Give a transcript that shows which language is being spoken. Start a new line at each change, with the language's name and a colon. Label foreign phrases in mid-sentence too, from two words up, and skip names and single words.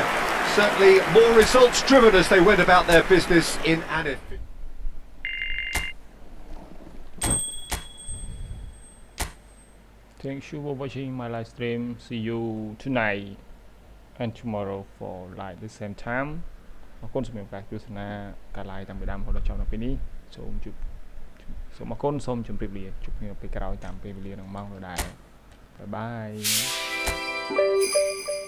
English: Certainly more results driven as they went about their business in an... Thank you for watching my live stream. See you tonight and tomorrow for live the same time.
Khmer: អរគុណសម្រាប់ការទស្សនាការ live តាំងពីដើមរហូតដល់ចប់នៅពេលនេះសូមអរគុណសូមជម្រាបលាជួបគ្នាពេលក្រោយតាមពេលវេលានឹងម៉ោងដដែល
English: bye bye